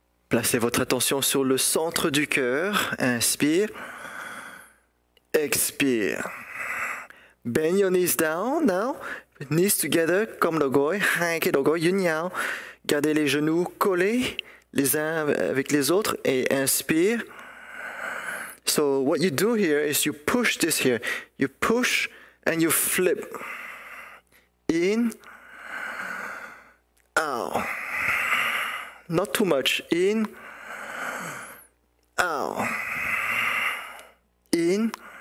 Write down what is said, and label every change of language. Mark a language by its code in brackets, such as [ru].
[fr] Placez votre attention sur le centre du cœur. Inspire. Expire. [en] Bend your knees down now. Knees together [fr] comme le [vi] gối. Hai cái đầu gối dính nhau. [fr] Gardez les genoux collés les uns avec les autres et inspire. [en] So what you do here is you push this here. You push and you flip. In. Out. Not too much. In. Out. In.